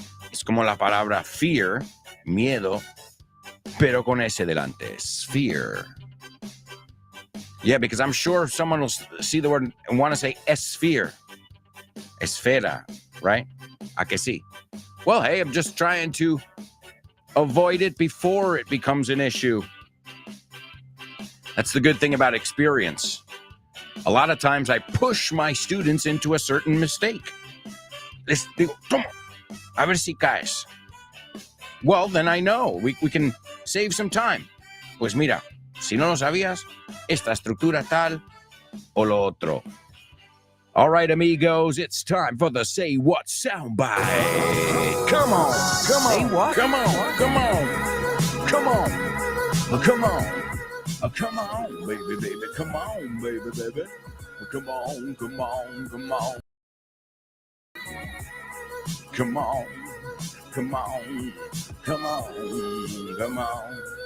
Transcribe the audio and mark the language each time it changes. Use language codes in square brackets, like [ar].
[es] Es como la palabra fear, miedo, pero con S delante. [en] Sphere. Yeah, because I'm sure someone will see the word and want to say sphere. [es] Esfera, [en] right? [es] ¿A que sí? [en] Well, hey, I'm just trying to avoid it before it becomes an issue. That's the good thing about experience. A lot of times I push my students into a certain mistake. [es] Les digo, toma, a ver si caes. [en] Well, then I know. We can save some time. [es] Pues mira, si no lo sabías, esta estructura tal o lo otro. [en] All right, amigos, it's time for the Say What soundbite. Come on, come on, Say what? Come on, come on, come on, come on, come on, baby, baby, come on, baby, baby, come on, come on, come on, come on, come on, come on, come on.